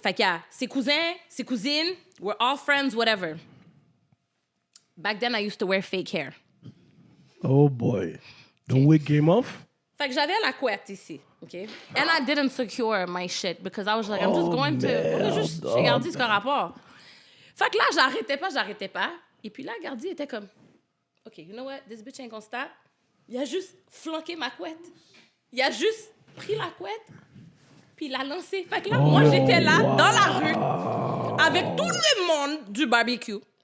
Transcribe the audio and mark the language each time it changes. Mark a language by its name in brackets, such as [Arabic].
[French] Fait qu'il y a ses cousins, ses cousines. [English] We're all friends, whatever. Back then, I used to wear fake hair. Oh, boy. The wig came off? [French] Fait que j'avais la couette ici, OK? [English] And I didn't secure my shit because I was like, I'm just going to... [French] J'ai gardé ce qu'on rapport. Fait que là, j'arrêtais pas. Et puis là, Gardi était comme, [English] OK, you know what? This bitch ain't gonna stop. [French] Il a juste flanqué ma couette. Il a juste pris la couette, puis il l'a lancée. Fait que là, moi, j'étais là, dans la rue, avec tout le monde du barbecue.